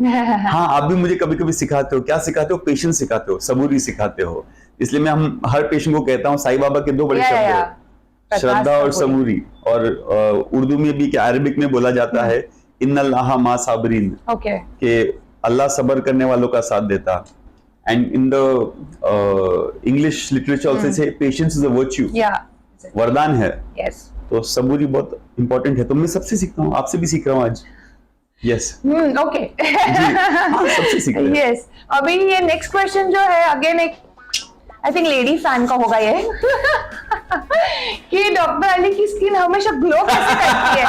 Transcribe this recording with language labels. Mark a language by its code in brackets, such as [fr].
[hi] हाँ, आप भी मुझे कभी कभी सिखाते हो। क्या सिखाते हो? पेशेंस सिखाते हो, सबूरी सिखाते हो। इसलिए मैं हर पेशेंट को कहता हूँ, साईं बाबा के 2 बड़े शब्द है, श्रद्धा और सबूरी। और उर्दू में भी, अरबिक में बोला जाता है, [ar] इन्नल्लाह मा साबरीन, [hi] कि अल्लाह सबर करने वालों का साथ देता। [en] And in the English literature also say patience is a virtue, [hi] वरदान है। तो सबूरी बहुत इंपॉर्टेंट है। तो मैं सबसे सीखता हूँ, आपसे भी सीख रहा हूँ आज। [en] yes, okay, [hi] सबसे सीख रहा हूँ। यस, अभी ये नेक्स्ट क्वेश्चन जो है अगेन एक आई थिंक लेडी फैन का होगा ये कि डॉक्टर अली की स्किन हमेशा ग्लो कैसे करती है?